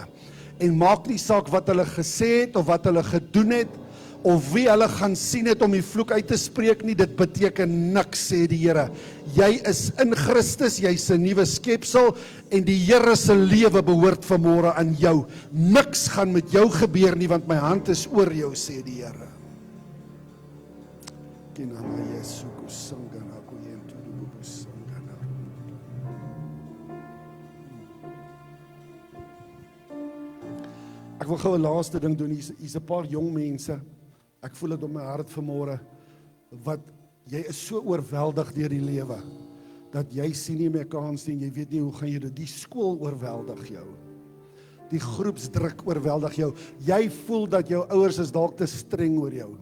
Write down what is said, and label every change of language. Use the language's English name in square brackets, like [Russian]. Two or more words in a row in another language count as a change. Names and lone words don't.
[Afrikaans] En maak nie saak wat hulle gesê het of wat hulle gedoen het of wie hulle gaan sien het om die vloek uit te spreek nie, dit beteken niks, sê die Here. Jy is in Christus, jy's 'n nuwe skepsel en die Here se lewe behoort vanmôre aan jou. Niks gaan met jou gebeur nie, want my hand is oor jou, sê die Here. Kinama Yesu kusangana kuyentu dubu sangana. Ek wil gou 'n laaste ding doen. Hier's 'n paar jong mense. Ek voel dit op my hart vanmôre, wat jy is so oorweldig deur die lewe, dat jy sien nie meer kans nie, jy weet nie hoe gaan jy dit, die skool oorweldig jou, die groepsdruk oorweldig jou, jy voel dat jou ouers is dalk te streng oor jou.